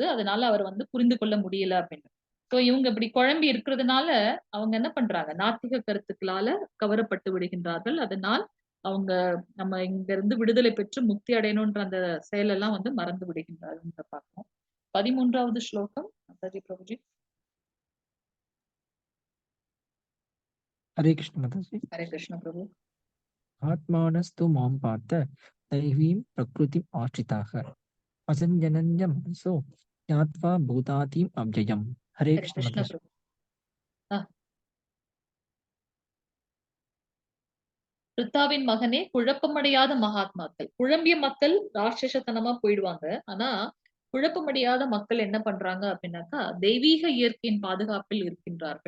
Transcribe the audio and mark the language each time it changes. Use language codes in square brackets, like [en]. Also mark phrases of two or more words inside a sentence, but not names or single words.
[ta] அதனால அவர் புரிந்து கொள்ள முடியல அப்படின்னு. சோ இவங்க இப்படி குழம்பி இருக்கிறதுனால அவங்க என்ன பண்றாங்க, நாத்திக கருத்துக்களால கவரப்பட்டு விடுகின்றார்கள். அதனால் அவங்க நம்ம இங்க இருந்து விடுதலை பெற்று முக்தி அடையணும்ன்ற அந்த செயலெல்லாம் வந்து மறந்து விடுகின்றார்ன்ற பார்க்கிறோம். 13வது ஸ்லோகம் [hi] माताजी प्रभुजी. हरे कृष्ण माताजी। [ta] ஹரே கிருஷ்ண பிரபு. [sa] आत्मानस्तु मां पार्थ दैवीं प्रकृतिम् आश्रिताः असञ्जनन्य मनसो ज्ञात्वा भूतातीम् अव्ययम्। [hi] हरे [ta] ஹரே [hi] कृष्ण [ta] கிருஷ்ண [hi] माताजी। [ta] பிரபு. பிருத்தாவின் மகனே, குழப்பமடையாத மகாத்மாக்கள். குழம்பிய மக்கள் ராட்சசத்தனமா போயிடுவாங்க. ஆனா குழப்பமடையாத மக்கள் என்ன பண்றாங்க அப்படின்னாக்கா, தெய்வீக இயற்கையின் பாதுகாப்பில் இருக்கின்றார்கள்.